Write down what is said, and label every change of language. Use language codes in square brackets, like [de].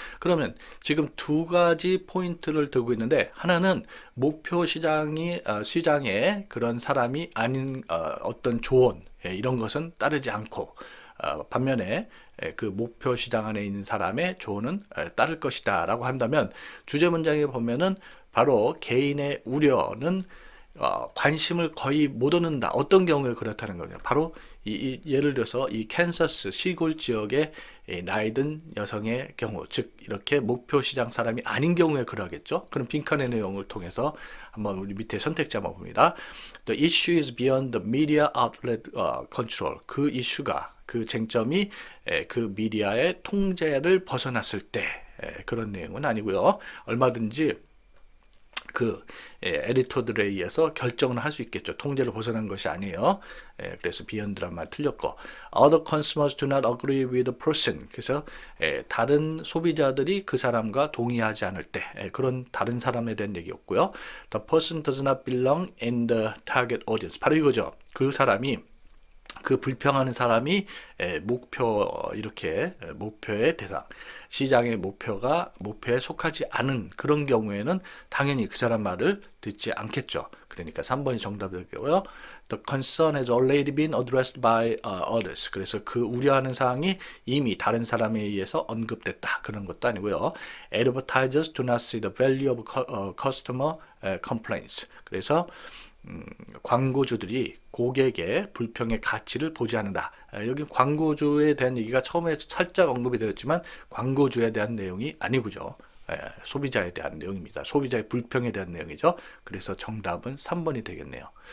[ko] 그러면 지금 두 가지 포인트를 들고 있는데, 하나는 목표 시장의 그런 사람이 아닌 어떤 조언, 이런 것은 따르지 않고, 반면에 그 목표 시장 안에 있는 사람의 조언은 따를 것이다 라고 한다면, 주제 문장에 보면은 바로 개인의 우려는 관심을 거의 못 얻는다. 어떤 경우에 그렇다는 거냐. 바로 예를 들어서 이 캔서스 시골 지역의 나이 든 여성의 경우, 즉 이렇게 목표 시장 사람이 아닌 경우에 그러겠죠. 그럼 빈칸의 내용을 통해서 한번 우리 밑에 선택지 한번 봅니다. [en] The issue is beyond the media outlet control. [ko] 그 이슈가, 그 쟁점이 그 미디어의 통제를 벗어났을 때 그런 내용은 아니고요. 얼마든지 그 에디터들에 의해서 결정을 할 수 있겠죠. 통제를 벗어난 것이 아니에요. 그래서 beyond란 말 틀렸고, [en] other consumers do not agree with the person. [ko] 그래서 다른 소비자들이 그 사람과 동의하지 않을 때 그런 다른 사람에 대한 얘기였고요. [en] The person does not belong in the target audience. [ko] 바로 이거죠. 그 사람이, 그 불평하는 사람이 이렇게 목표의 대상, 시장의 목표에 속하지 않은 그런 경우에는 당연히 그 사람 말을 듣지 않겠죠. 그러니까 3번이 정답이 되고요. [en] The concern has already been addressed by others. [ko] 그래서 그 우려하는 사항이 이미 다른 사람에 의해서 언급됐다. 그런 것도 아니고요. [en] Advertisers do not see the value of customer complaints. [ko] 그래서 광고주들이 고객의 불평의 가치를 보지 않는다. 여기 광고주에 대한 얘기가 처음에 살짝 언급이 되었지만 광고주에 대한 내용이 아니고요. 소비자에 대한 내용입니다. 소비자의 불평에 대한 내용이죠. 그래서 정답은 3번이 되겠네요.